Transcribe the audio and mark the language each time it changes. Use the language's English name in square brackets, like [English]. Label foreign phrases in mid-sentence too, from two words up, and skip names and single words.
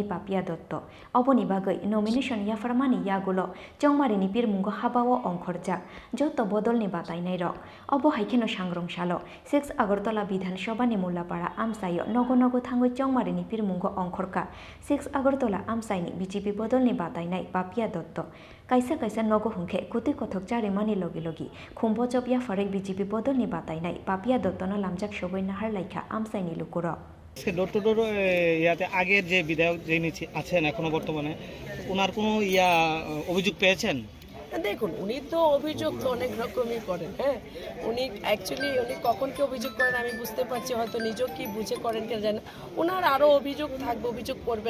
[Kok Borok] पापिया दत्त अबनि बागै नमिनेशन याफारमानि यागुलो चंमारिनि पिरमुंगो हाबाओ अंखरजाक जत बदलनि बातायनाय रक अब हाइखेनो सांग्रं सालो 6 आगरतला विधानसभानि मुलापाड़ा आमसायो नगो नगो थांगै चंमारिनि पिरमुंगो अंखरका 6 आगरतला आमसाइनि बीजेपी बदलनि बातायनाय पापिया दत्त काइसा काइसा नगो हुंखे कुति कथक चारिमानि लगे लगी खुम्बजब याफारै बीजेपी बदलनि बातायनाय पापिया दत्तनो लामजाक सबै नाहार लाइखा आमसाइनि लुकुर [English] door to door [Bangla] ইয়াতে আগের যে বিধায়ক যিনি আছেন এখনো বর্তমানে ওনার কোনো অভিযোগ পেয়েছেন দেখুন উনি তো অভিযোগ তো অনেক রকমই করেন হ্যাঁ উনি অ্যাকচুয়ালি উনি কখন কি অভিযোগ করেন আমি বুঝতে পারছি হয়তো নিজেও কি বুঝে করেন কেন জানেন ওনার আরও অভিযোগ থাকবে অভিযোগ করবেন